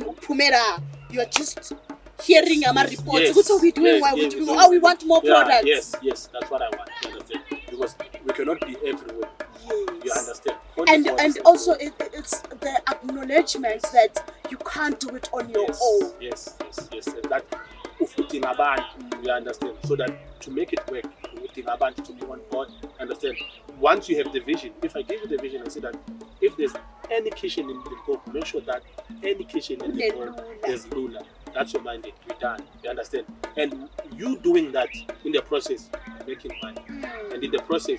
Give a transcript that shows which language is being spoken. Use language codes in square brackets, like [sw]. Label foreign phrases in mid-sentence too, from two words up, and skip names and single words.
[en] And then, Pumera, you're just hearing our reports. Yes, What are we doing? Why we doing? Oh, we want more products. Yes, that's what I want. You understand? Because we cannot be everywhere. Yes. You understand? And also it's the acknowledgement that you can't do it on your own. Yes. And that [nd] ufuting abantu, [en] you understand? So that to make it work, [nd] ufuting abantu [en] to be on board, understand? Once you have the vision, if I give you the vision, I say that if there's any kitchen in Limpopo, make sure that any kitchen in Limpopo there's Lula. That's your mandate. You're done. You understand? And you doing that in the process, making money. And in the process,